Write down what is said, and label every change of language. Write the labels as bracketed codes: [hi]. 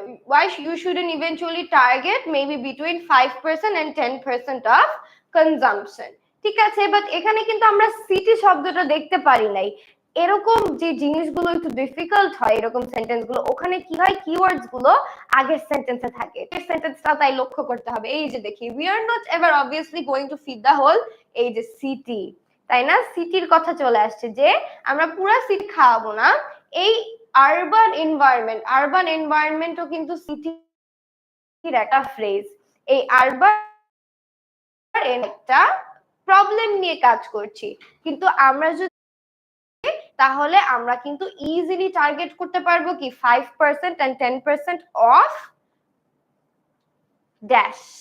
[en] why you shouldn't eventually target maybe between 5% and 10% of consumption. [bn] ঠিক আছে, but এখানে কিন্তু আমরা সিটি শব্দটা দেখতে পারি নাই। এরকম যে জিনিসগুলো একটু ডিফিকাল্ট হয় এরকম সেন্টেন্স গুলো, ওখানে কি হয় কিওয়ার্ডস গুলো আগের সেন্টেন্সে থাকে। সেন্টেন্সটা তাই লক্ষ্য করতে হবে। এই যে দেখি, [en] we are not ever obviously going to feed the whole, [bn] এই যে সিটি, তাই না? সিটির কথা চলে আসছে যে আমরা পুরো সিটি খাওয়াবো না। এই আরবান এনভায়রনমেন্টও কিন্তু সিটির একটা ফ্রেজ। এই আরবান একটা প্রবলেম নিয়ে কাজ করছি, কিন্তু আমরা যদি তাহলে আমরা কিন্তু ইজিলি টার্গেট করতে পারবো কি 5% and 10% অফ ড্যাশ।